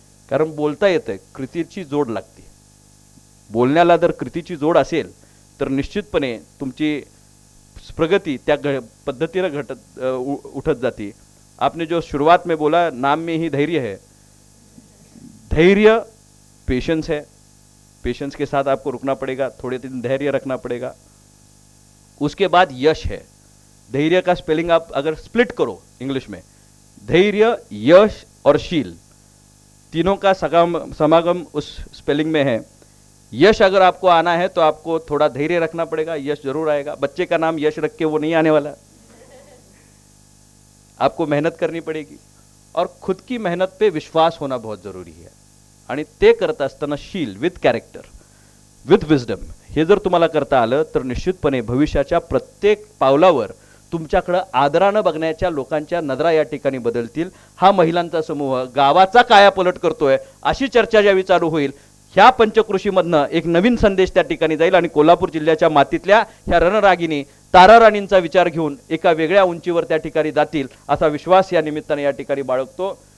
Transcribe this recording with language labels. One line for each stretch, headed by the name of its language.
Marathi: कारण बोलता येतंय, कृतीची जोड लागते. बोलण्याला जर कृतीची जोड असेल तर निश्चितपणे तुमची प्रगती त्या पद्धतीनं उठत जाती.
Hindi: आपने जो शुरुआत में बोला, नाम में ही धैर्य है. धैर्य पेशेंस है. पेशेंस के साथ आपको रुकना पड़ेगा, थोड़े दिन धैर्य रखना पड़ेगा. उसके बाद यश है. धैर्य का स्पेलिंग आप अगर स्प्लिट करो इंग्लिश में, धैर्य, यश और शील, तीनों का समागम उस स्पेलिंग में है. यश अगर आपको आना है तो आपको थोड़ा धैर्य रखना पड़ेगा, यश जरूर आएगा. बच्चे का नाम यश रख के वो नहीं आने वाला. आपको मेहनत करनी पड़ेगी और खुद की मेहनत पे विश्वास होना बहुत जरूरी है.
Marathi: आणि ते करत असताना शील,
English: with character, with wisdom,
Marathi: हे जर तुम्हाला करता आलं तर निश्चितपणे भविष्याच्या प्रत्येक पावलावर तुमच्याकडे आदरानं बघण्याच्या लोकांच्या नजरा या ठिकाणी बदलतील. हा महिलांचा समूह गावाचा कायापलट करतोय अशी चर्चा ज्यावेळी चालू होईल, ह्या पंचकृषीमधनं एक नवीन संदेश त्या ठिकाणी जाईल आणि कोल्हापूर जिल्ह्याच्या मातीतल्या ह्या रणरागिनी ताराराणींचा विचार घेऊन एका वेगळ्या उंचीवर त्या ठिकाणी जातील असा विश्वास या निमित्ताने या ठिकाणी बाळगतो.